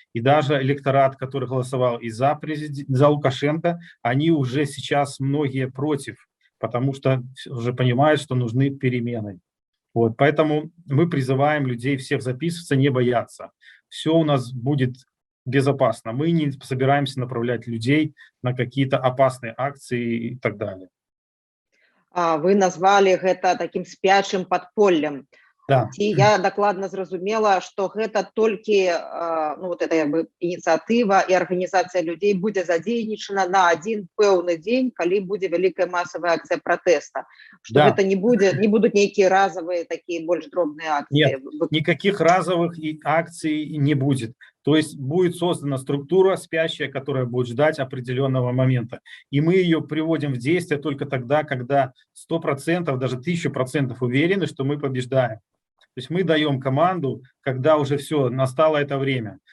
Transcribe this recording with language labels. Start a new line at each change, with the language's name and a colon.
Russian: И даже электорат, который голосовал и за Лукашенко, они уже сейчас многие против, потому что уже понимают, что нужны перемены. Вот, поэтому мы призываем людей всех записываться, не бояться. Все у нас будет безопасно. Мы не собираемся направлять людей на какие-то опасные акции и так далее.
Belarusian: Вы назвали гэта таким спячым подполлем.
Russian: Да.
Belarusian: Ці я дакладна зразумела, што гэта толькі ну, вот эта ініцыятыва і арганізацыя людзей будзе задзейнічана на один пэўны дзень, калі будзе вялікая масавая акцыя пратэста. Што
Russian: Да.
Belarusian: гэта не будуць нейкія разовые такие больш дробныя акции.
Russian: Нет, никаких разовых акций не будет. То есть будет создана структура спящая, которая будет ждать определенного момента. И мы ее приводим в действие только тогда, когда 100%, даже 1000% уверены, что мы побеждаем. То есть мы даем команду, когда уже все, настало это время.